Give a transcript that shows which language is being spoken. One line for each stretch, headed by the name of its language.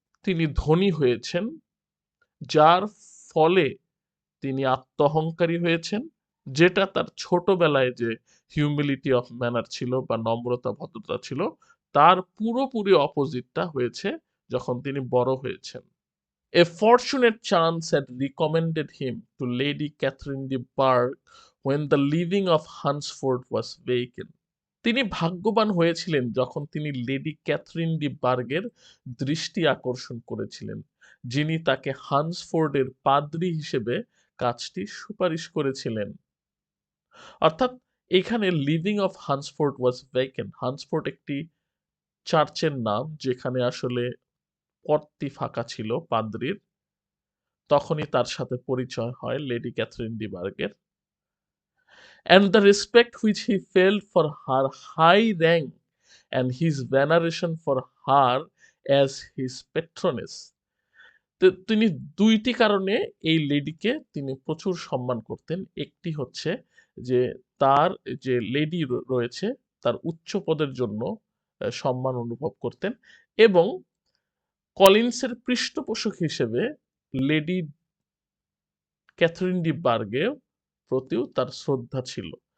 Bangla: তিনি ধনী হয়েছেন, যার ফলে তিনি আত্মঅহংকারী হয়েছেন, যেটা তার ছোটবেলায় যে
English: humility of manner
Bangla: ছিল বা নম্রতা ভদ্রতা ছিল, তার পুরোপুরি অপোজিটটা হয়েছে যখন তিনি বড় হয়েছেন।
English: A fortunate chance had recommended him to Lady Catherine de Bourgh when the living of Hunsford was vacant.
Bangla: তিনি ভাগ্যবান হয়েছিলেন যখন তিনি লেডি ক্যাথরিন ডি বার্গের দৃষ্টি আকর্ষণ করেছিলেন, যিনি তাকে হান্সফোর্ডের পাদ্রী হিসেবে কাজটি সুপারিশ করেছিলেন। অর্থাৎ এখানে
English: Living of Hunsford was vacant.
Bangla: হান্সফোর্ড একটি চার্চের নাম যেখানে আসলে পদটি ফাঁকা ছিল পাদ্রীর। তখনই তার সাথে পরিচয় হয় lady Catherine D বার্গের।
English: And the respect which he felt for her high rank and his veneration for her as his patroness.
Bangla: তিনি দুইটি কারণে এই লেডিকে তিনি প্রচুর সম্মান করতেন। একটি হচ্ছে যে তার যে লেডি রয়েছে তার উচ্চ পদের জন্য সম্মান অনুভব করতেন, এবং কলিন্সের পৃষ্ঠপোষক হিসেবে লেডি ক্যাথরিন ডি বার্গের প্রতিও তার শ্রদ্ধা ছিল।